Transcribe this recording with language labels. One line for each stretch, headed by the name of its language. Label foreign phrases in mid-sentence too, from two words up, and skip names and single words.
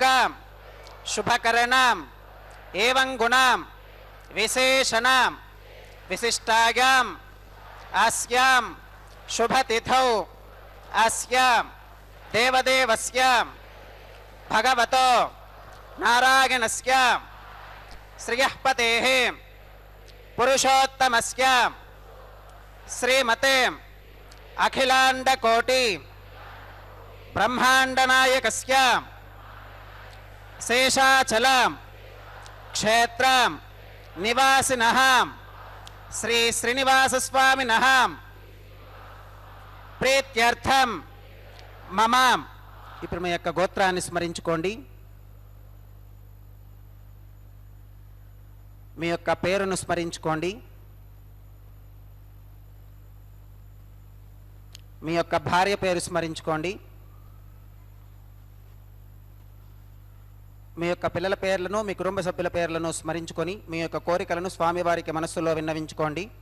Sanskrit: शुभकरण एवं गुण विशेषण विशिष्टायां अस्यां शुभतिथौ अस्यां देवदेवस्य भगवतो नारायणस्य श्रियःपतेः पुरुषोत्तमस्य श्रीमते अखिलांडकोटि ब्रह्मांडनायकस्य शेषाचल क्षेत्र निवासिनः श्री श्रीनिवास स्वामिनः प्रीत्यर्थम मम.
Telugu: ఇప్పుడు మీ యొక్క గోత్రాన్ని స్మరించుకోండి. మీ యొక్క పేరును స్మరించుకోండి. మీ యొక్క భార్య పేరు స్మరించుకోండి. మీ యొక్క పిల్లల పేర్లను మీ కుటుంబ సభ్యుల పేర్లను స్మరించుకొని మీ యొక్క కోరికలను స్వామివారికి మనస్సులో విన్నవించుకోండి.